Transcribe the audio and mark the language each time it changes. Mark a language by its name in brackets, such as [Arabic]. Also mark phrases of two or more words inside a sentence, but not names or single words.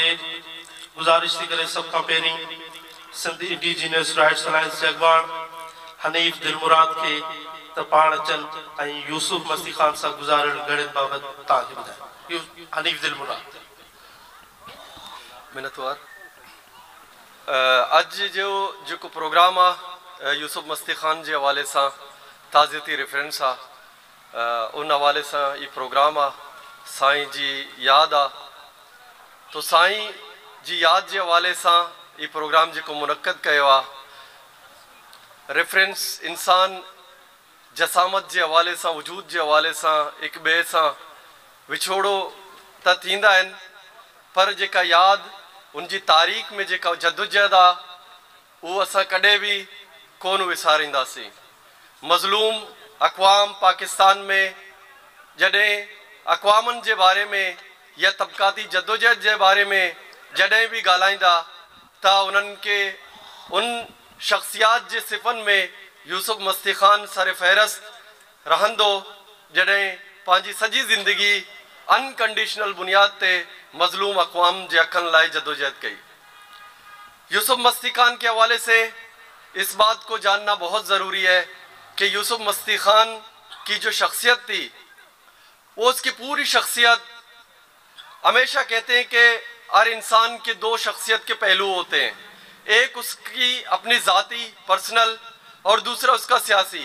[Sindhi] गुज़ारिश थी करे सब खां पहिरीं सिंध इंडिजिनियस राइट्स अलायंस जे अॻवान हनीफ दिलमुराद के त पाण अचनि ऐं यूसुफ मस्ती खान सां गुज़ारियल घड़ियुनि बाबति तव्हांखे ॿुधायो। हनीफ दिलमुराद। मिनतवार अज जो प्रोग्राम आ यूसुफ मस्ती खान [Urdu] کے حوالے سے تعزیتی ریفرنس [Sindhi] आ उन हवाले से ये प्रोग्राम आ साईं जी याद आ। तो साईं जी याद [Urdu] کے حوالے سے یہ پروگرام [Sindhi] जो मुनक़द किया आ रेफरेंस इंसान जसामत [Urdu] کے حوالے سے [Sindhi] वजूद [Urdu] کے حوالے سے [Sindhi] एक बे से विछोड़ो त थींदा आहिनि पर जेका याद [Urdu] ان کی تاریخ میں [Sindhi] जेका जदोजहद आ वो असां कॾहिं भी कोन विसारींदासीं। मज़लूम अक़वाम पाकिस्तान में जॾहिं अक़वामनि जे बारे में या तबक़ाती जदोजहद [Urdu] کے بارے میں [Sindhi] जॾहिं भी ॻाल्हाईंदा त उन्हनि के उन शख्सियात जे सिफ़नि में यूसुफ मस्ती खान सर फ़हरिस्त रहंदो जॾहिं पंहिंजी सॼी ज़िंदगी अनकंडीशनल बुनियाद ते मज़लूम अक़वाम जे हक़नि लाइ जदोजहद कई। [Urdu] یوسف مستی خان کے حوالے سے اس بات کو جاننا بہت ضروری ہے کہ یوسف مستی خان کی جو شخصیت تھی وہ اس کی پوری شخصیت ہمیشہ کہتے ہیں کہ ہر انسان کے دو شخصیت کے پہلو ہوتے ہیں، ایک اس کی اپنی ذاتی پرسنل اور دوسرا اس کا سیاسی.